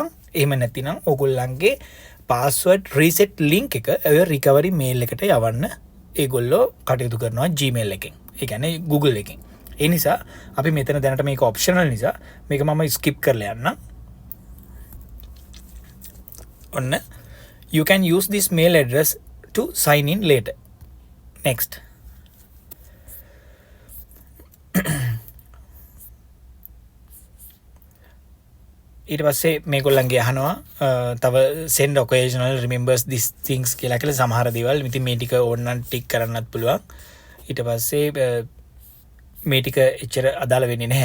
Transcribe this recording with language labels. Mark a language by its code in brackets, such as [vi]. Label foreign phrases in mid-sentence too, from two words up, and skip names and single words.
[si] එහෙම නැතිනම් ඕගොල්ලන්ගේ [en] password reset link [si] එක ඔය [en] recovery mail [si] එකට යවන්න ඒගොල්ලෝ කටයුතු කරනවා Gmail එකෙන්. ඒ කියන්නේ Google එකෙන්. ඒ නිසා අපි මෙතන දැනට මේක ඔප්ෂනල් නිසා මේක මම ස්කිප් කරලා යන්නම්. [en] ඔන්න you can use this mail address to sign in later. Next. [si] ඊට පස්සේ මේගොල්ලන්ගේ අහනවා තව [en] send occasional remembers these things [si] කියලා සමහර දේවල්. ඉතින් මේ ටික ඕනනම් ටික් කරන්නත් පුළුවන්. ඊට පස්සේ මේ ටික එච්චර අදාළ වෙන්නේ නැහැ.